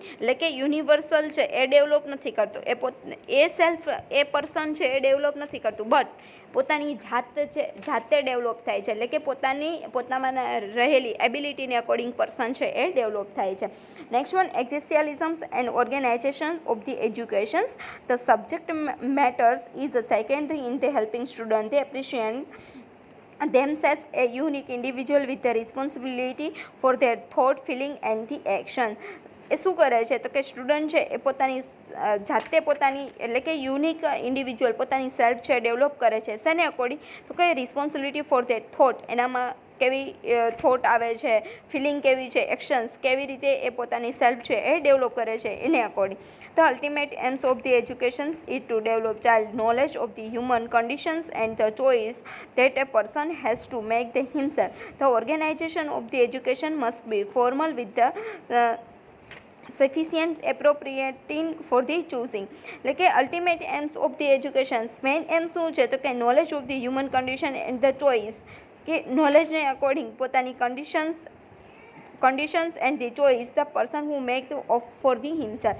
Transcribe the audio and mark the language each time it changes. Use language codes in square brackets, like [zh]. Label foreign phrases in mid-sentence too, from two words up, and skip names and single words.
[gu] એટલે કે યુનિવર્સલ છે એ ડેવલપ નથી કરતું, એ સેલ્ફ એ પર્સન છે એ ડેવલપ નથી કરતું બટ પોતાની જાતે ડેવલપ થાય છે. એટલે કે પોતામાં રહેલી એબિલિટીને અકોર્ડિંગ પર્સન છે એ ડેવલપ થાય છે. [en] next one, existentialisms and organization of the educations. The subject matters is secondary in the helping student. They appreciate themselves a unique individual with the responsibility for their thought, feeling and the action. [gu] એ શું કરે છે? તો કે સ્ટુડન્ટ છે એ પોતાની જાતે પોતાની એટલે કે [en] unique individual [gu] પોતાની સેલ્ફ છે ડેવલપ કરે છે. શેને અકોર્ડિંગ? તો કે [en] responsibility for their thought, [gu] એનામાં કેવી થોટ આવે છે, ફિલિંગ કેવી છે, એક્શન્સ કેવી રીતે એ પોતાની સેલ્ફ છે એ ડેવલપ કરે છે એને અકોર્ડિંગ. [en] the ultimate aims of the educations is to develop child knowledge of the human conditions and the choice that a person has to make the himself. The organization of the education must be formal with the sufficient appropriating for the choosing, [gu] એટલે કે [en] ultimate aims of the education. main aim [gu] શું છે તો કે [en] knowledge of the human condition and the choice, કે knowledgeને according પોતાની conditions and the choice the person who make of for the himself.